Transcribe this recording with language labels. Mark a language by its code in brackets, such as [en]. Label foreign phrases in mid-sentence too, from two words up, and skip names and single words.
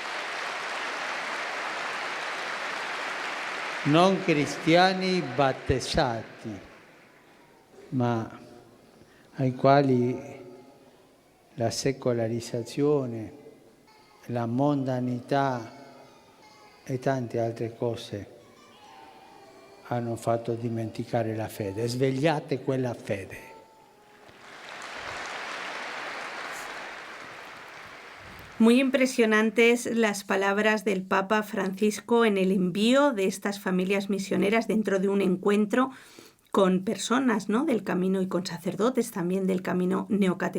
[it] Non cristiani battezzati, ma ai quali la secolarizzazione, la mondanità e tante altre cose hanno fatto dimenticare la fede. Svegliate quella fede. [es] Muy impresionantes las palabras del Papa Francisco en el envío de estas familias misioneras dentro de un encuentro con personas, ¿no?, del camino y con sacerdotes también del camino neocatecumenal.